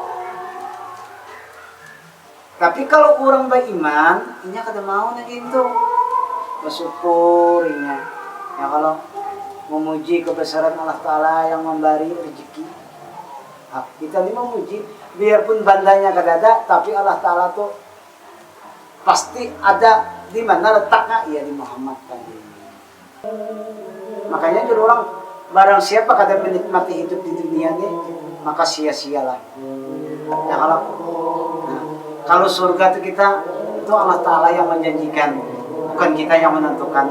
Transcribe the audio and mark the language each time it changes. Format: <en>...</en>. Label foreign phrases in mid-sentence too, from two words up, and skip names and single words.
<bjn>Tapi kalau orang beriman, inya kada mau na gitu, bersyukur inya. Ya kalau memuji kebesaran Allah Ta'ala yang memberi rezeki, kita ini memuji, biarpun bandanya kada ada, tapi Allah Ta'ala tuh pasti ada.</bjn> <id>Di mana letaknya? Ya di Muhammad tadi. Makanya jadi orang, barang siapa kada menikmati hidup di dunia ini, maka sia-sialah. Ya kalau surga itu kita, itu Allah Ta'ala yang menjanjikan, bukan kita yang menentukan.</id>